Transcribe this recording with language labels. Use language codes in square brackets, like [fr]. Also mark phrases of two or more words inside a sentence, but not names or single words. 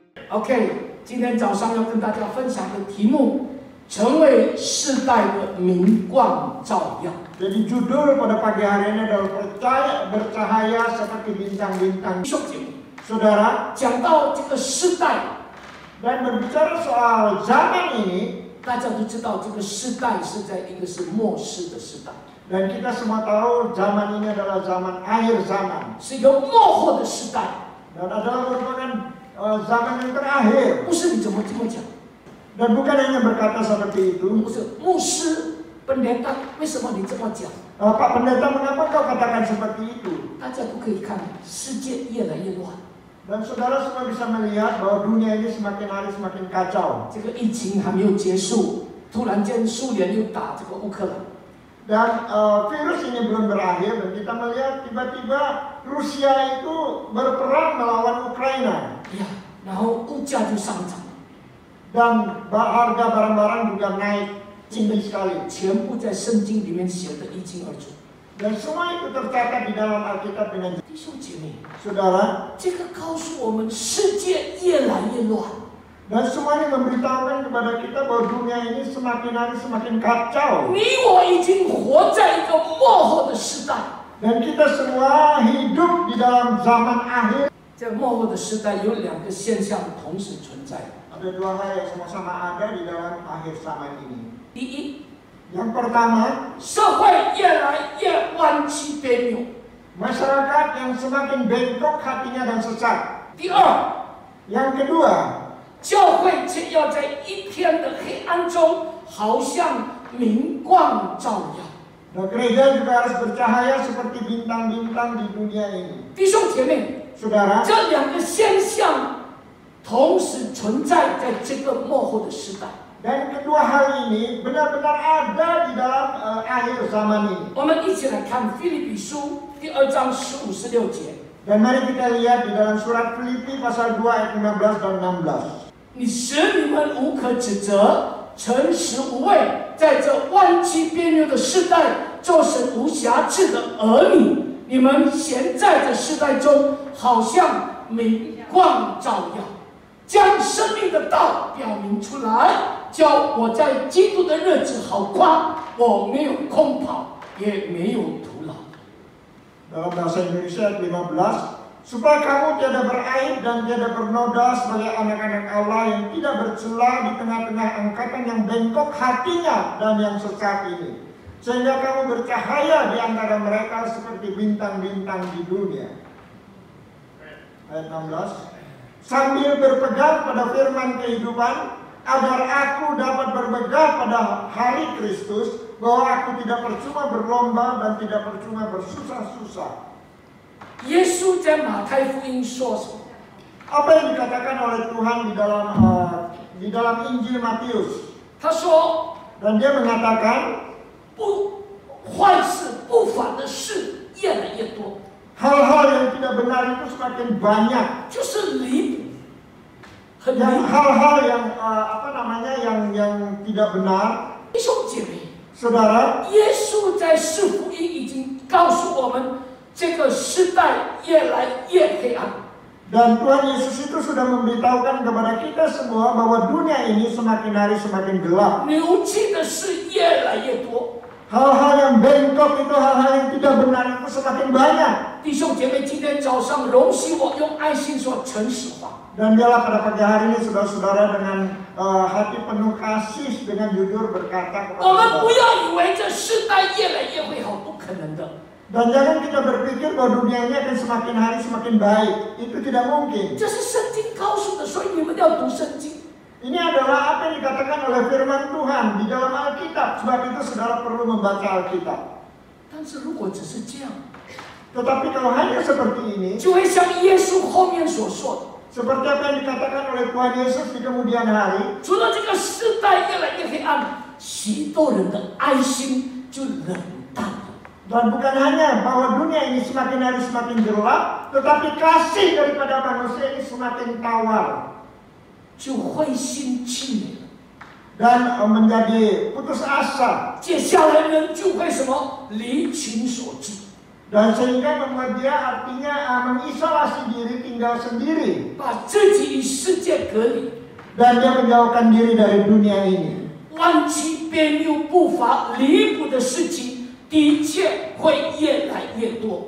[zh] OK， 今天早上要跟大家分享的题目，成为世代的明光照耀。 [id] Jadi judul pada pagi hari ini adalah bercahaya seperti bintang-bintang. Saudara, [zh] 讲到这个世代， [id] dan berbicara soal zaman ini, [zh] 大家都知道这个世代是在一个是末世的时代， [id] dan kita semua tahu zaman ini adalah zaman akhir zaman, [zh] 是一个末后的时代。 [id] dan adalah merupakan zaman yang terakhir. [zh] 牧师，你怎么这么讲？ [id] Dan bukan hanya berkata seperti itu. [zh] 不是，牧师pendeta，为什么你这么讲？ [id] Pak Pendeta, mengapa kau katakan seperti itu? [zh] 大家都可以看，世界越来越乱。 [id] Dan saudara semua bisa melihat bahwa dunia ini semakin hari semakin kacau. [zh] 这个疫情还没有结束，突然间苏联又打这个乌克兰。 [id] Dan virus ini belum berakhir dan kita melihat tiba-tiba Rusia itu berperang melawan Ukraina. [zh] 呀，然后物价就上涨， [id] Dan harga barang-barang juga naik tinggi sekali. [zh] 全部在圣经里面写得一清二楚。 [id] Dan semua itu tercatat di dalam Alkitab dengan jelas. [zh] 弟兄姐妹， [id] Saudara, [zh] 这个告诉我们，世界越来越乱。 [id] dan semuanya memberitahukan kepada kita bahwa dunia ini semakin hari semakin kacau. [zh] 你我已经活在一个末后的时代。 [id] Dan kita semua hidup di dalam zaman akhir. [zh] 在末后的时代，有两个现象同时存在。 [id] Ada dua hal yang sama-sama ada di dalam akhir zaman ini. [zh] 第一， [id] Yang pertama, [zh] 社会越来越弯曲别扭。 [id] masyarakat yang semakin bengkok hatinya dan sesat. [zh] 第二， [id] Yang kedua, [zh] 教会却要在一片的黑暗中，好像明光照耀。 [id] nah, gereja juga harus bercahaya seperti bintang-bintang di dunia ini. [zh] 弟兄姐妹， [id] Saudara, [zh] 这两个现象同时存在在这个末后的时代。 [id] dan kedua hal ini benar-benar ada di dalam akhir zaman ini. [zh] 我们一起来看腓立比书第2章15、16节。 [id] Dan mari kita lihat di dalam surat Filipi pasal 2 ayat 15 dan 16. [zh] 你使你们无可指责，诚实无畏，在这弯曲别扭的世代，做神无瑕疵的儿女。你们现在这世代中，好像明光照耀，将生命的道表明出来，叫我在基督的日子好夸，我没有空跑，也没有徒劳。 [id] Dalam bahasa Indonesia ayat 15, supaya kamu tiada beraib dan tiada bernoda sebagai anak-anak Allah yang tidak bercela di tengah-tengah angkatan yang bengkok hatinya dan yang sesat ini, sehingga kamu bercahaya di antara mereka seperti bintang-bintang di dunia. Ayat 16, sambil berpegang pada firman kehidupan, agar aku dapat bermegah pada hari Kristus, bahwa aku tidak percuma berlomba dan tidak percuma bersusah-susah. [zh] 耶稣在马太福音说什么？ [id] Apa yang dikatakan oleh Tuhan di dalam Injil Matius? [zh] 他说 [id] Dan dia mengatakan [zh] 坏事不法的事越来越多， [id] hal-hal yang tidak benar itu semakin banyak. [zh] 就是离谱，很离 [id] Yang [zh] 谱。 [id] hal-hal yang yang tidak benar. [zh] 弟兄姐妹， [id] Saudara, [zh] 耶稣在四福音已经告诉我们，这个时代越来越黑暗。 [id] dan Tuhan Yesus itu sudah memberitahukan kepada kita semua bahwa dunia ini semakin hari semakin gelap. [zh] 扭曲的事越来越多。 [id] Hal-hal yang bengkok itu, hal-hal yang tidak benar itu semakin banyak. [zh] 弟兄姐妹，今天早上容许我用爱心说诚实话。 [id] Dan biarlah pada pagi hari ini saudara-saudara dengan hati penuh kasih dengan jujur berkata kepada [zh] 我们 [id] saudara. [zh] 不要以为这世代越来越会好，不可能的。 [id] Dan jangan kita berpikir bahwa dunia ini akan semakin hari semakin baik. Itu tidak mungkin. [zh] 这是圣经告诉的，所以你们要读圣经。 [id] Ini adalah apa yang dikatakan oleh firman Tuhan di dalam Alkitab. Sebab itu saudara perlu membaca Alkitab. [zh] 但是如果只是这样， [id] Tetapi kalau hanya seperti ini, [zh] 就会像耶稣后面所说的。 [id] seperti apa yang dikatakan oleh Tuhan Yesus di kemudian hari, [zh] 除了这个世代越来越黑暗，许多人的爱心就冷淡了。 [id] dan bukan hanya bahwa dunia ini semakin hari semakin gelap, tetapi kasih daripada manusia ini semakin tawar [zh] 就灰心气馁了。 [id] dan menjadi putus asa. [zh] 接下来人就会什么离群所居。 [id] Dan sehingga membuat dia artinya mengisolasi diri, tinggal sendiri. [zh] 把自己与世界隔离。 [id] Dan dia menjauhkan diri dari dunia ini. [zh] 弯曲边又不乏离谱的事情，的确会越来越多。